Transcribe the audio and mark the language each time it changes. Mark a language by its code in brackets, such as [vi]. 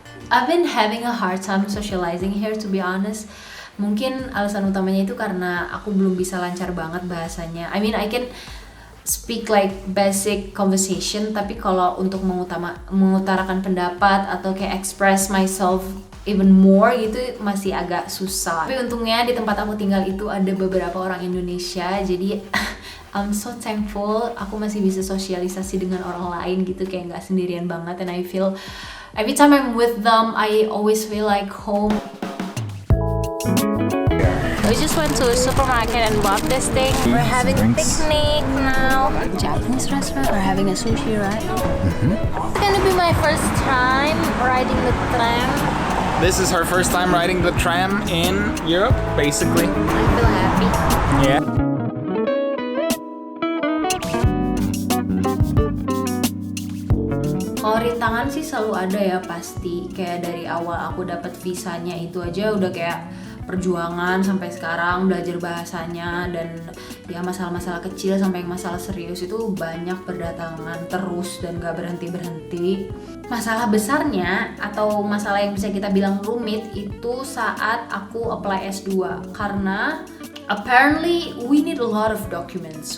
[en] I've been having a hard time socializing here, to be honest. [id] Mungkin alasan utamanya itu karena aku belum bisa lancar banget bahasanya. [en] I mean, I can speak like basic conversation, [id] tapi kalau untuk mengutarakan pendapat atau kayak [en] express myself even more [id] gitu masih agak susah. Tapi untungnya di tempat aku tinggal itu ada beberapa orang Indonesia, jadi [en] I'm so thankful [id] aku masih bisa sosialisasi dengan orang lain gitu, kayak nggak sendirian banget. [en] And I feel every time I'm with them, I always feel like home. We just went to a supermarket and bought this thing. We're having a picnic now. Japanese restaurant. We're having a sushi, right? It's gonna be my first time riding the tram. This is her first time riding the tram in Europe, basically. I feel happy. Yeah. [id] Kalau rintangan sih selalu ada ya pasti. Kayak dari awal aku dapat visanya itu aja udah kayak perjuangan sampai sekarang belajar bahasanya, dan ya masalah-masalah kecil sampai masalah serius itu banyak berdatangan terus dan gak berhenti-berhenti. Masalah besarnya atau masalah yang bisa kita bilang rumit itu saat aku apply S2, karena [en] Apparently we need a lot of documents.